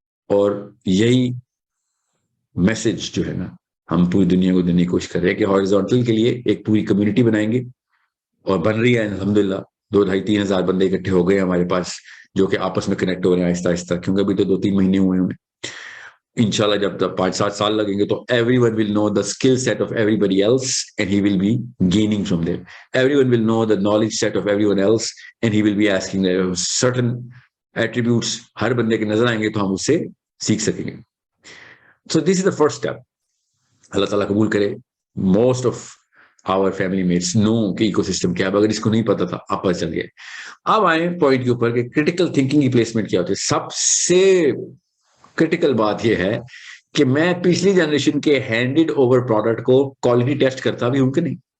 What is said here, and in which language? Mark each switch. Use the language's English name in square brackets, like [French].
[Urdu] اور یہی میسج جو ہے نا ہم پوری دنیا کو دینے کی کوشش کر رہے ہیں کہ ہاریزونٹل کے لیے ایک پوری کمیونٹی بنائیں گے, اور بن رہی ہے الحمدللہ. 2-2.5-3 ہزار بندے اکٹھے ہو گئے ہمارے پاس, جو کہ آپس میں کنیکٹ ہو رہے ہیں آہستہ آہستہ, کیونکہ ابھی تو 2-3 مہینے ہوئے ہیں. انشاءاللہ جب تک 5-7 سال لگیں گے تو [English] everyone will know the skill set of everybody else and he will be gaining from them. Everyone will know the knowledge set of everyone else and he will be asking certain attributes. [Urdu] ہر بندے کے نظر آئیں گے تو ہم اس سے سیکھ سکیں گے. [English] So this is the first step. [Urdu] اللہ تعالیٰ قبول کرے. [English] Most of our family mates know [Urdu] کہ ایکو سسٹم کیا ہے. اگر اس کو نہیں پتا تھا اب پتہ چل گیا. اب آئیں پوائنٹ کے اوپر کہ کریٹیکل تھنکنگ کی پلیسمنٹ کیا ہوتی ہے. سب سے کرٹیکل بات یہ ہے کہ میں پچھلی جنریشن کے ہینڈڈ اوور پروڈکٹ کو کوالٹی ٹیسٹ کرتا بھی ہوں کہ نہیں.